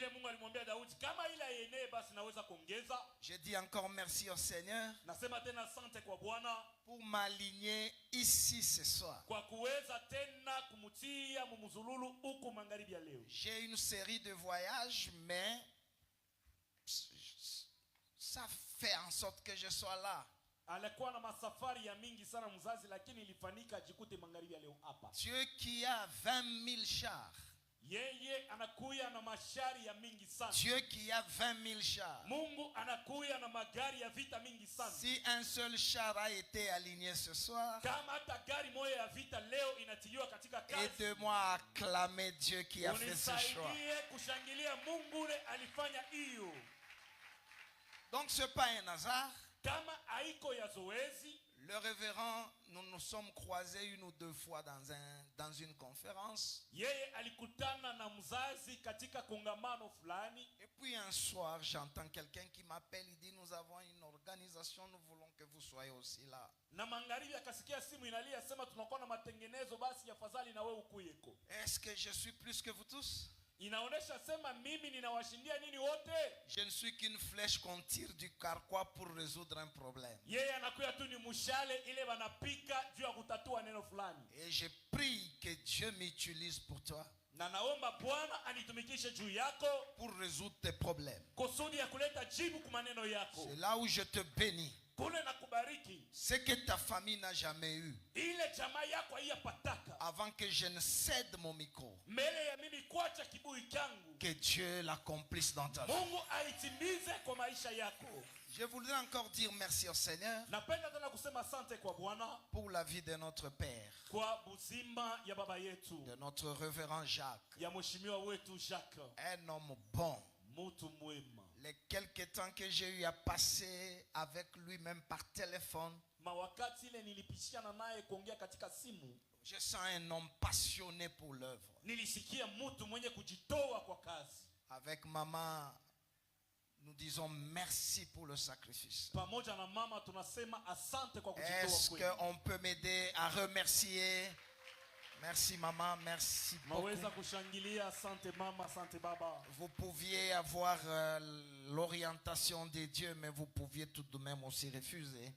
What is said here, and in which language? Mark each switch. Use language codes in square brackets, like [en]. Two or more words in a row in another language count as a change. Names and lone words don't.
[fr] Je dis encore merci au Seigneur pour m'aligner ici ce soir. J'ai une série de voyages, mais ça fait en sorte que je sois là. [sw] Alikuwa na masafari ya mingi sana mzazi, lakini ilifanyika ajikute magharibi leo hapa. [fr] Dieu qui a 20 000 chars. [sw] Yeye anakuya na mashari ya mingi sana. [fr] Dieu qui a 20 000 chars. [sw] Mungu anakuya na magari ya vita mingi sana. [fr] Si un seul char a été aligné ce soir, [sw] Kama hata gari moja ya vita leo inatiliwa katika kazi, [fr] aide-moi à acclamer Dieu qui a fait ce choix. [sw] unisaidie kushangilia Mungu ule alifanya hiyo. [fr] Donc ce n'est pas un hasard. [sw] Kama haiko ya zoezi, [fr] Le révérend, nous nous sommes croisés une ou deux fois dans une conférence. [sw] yeye alikutana na mzazi katika kongamano fulani. [fr] Et puis un soir, j'entends quelqu'un qui m'appelle, il dit, nous avons une organisation, nous voulons que vous soyez aussi là. [sw] Na magharibi akasikia simu inalia, sema tunakuwa na matengenezo, basi afadhali na wewe ukuyeko. [fr] Est-ce que je suis plus que vous tous? [sw] Inaonesha sema mimi ninawashindia nini wote? [fr] Je ne suis qu'une flèche qu'on tire du carquois pour résoudre un problème. [sw] Yeye anakuya tu ni mshale ile wanapika juu ya kutatua neno fulani. [fr] Et je prie que Dieu m'utilise pour toi, [sw] Na naomba Bwana anitumikishe juu yako [fr] pour résoudre tes problèmes. [sw] kusudi ya kuleta jibu kwa maneno yako. [fr] C'est là où je te bénis. [sw] Kule na kubariki [fr] Ce que ta famille n'a jamais eu, [sw] ile jamaa yako haiyapataka. [fr] avant que je ne cède mon micro, [sw] Mbele ya mimi kuacha kibui changu, [fr] que Dieu l'accomplisse dans ta vie. [sw] Mungu aitimize kwa maisha yako. [fr] Je voudrais encore dire merci au Seigneur [sw] Napenda tena kusema asante kwa Bwana [fr] pour la vie de notre Père, [sw] kwa buzima ya baba yetu, [fr] de notre révérend Jacques, [sw] ya mheshimiwa wetu Jacques, [fr] un homme bon. [sw] mtu mwema. [fr] Les quelques temps que j'ai eu à passer avec lui, même par téléphone, [sw] Mawakati ile nilipishana naye kuongea katika simu, [fr] je sens un homme passionné pour l'œuvre. [sw] nilisikia mtu mwenye kujitoa kwa kazi. [fr] Avec maman, nous disons merci pour le sacrifice. [sw] Pamoja na mama tunasema asante kwa kujitoa [fr] Est-ce [sw] kwenu. [fr] qu'on peut m'aider à remercier? Merci maman, merci [sw] Maweza [fr] beaucoup. [sw] kushangilia, asante mama, asante baba. [fr] Vous pouviez avoir l'orientation de Dieu, mais vous pouviez tout de même aussi refuser.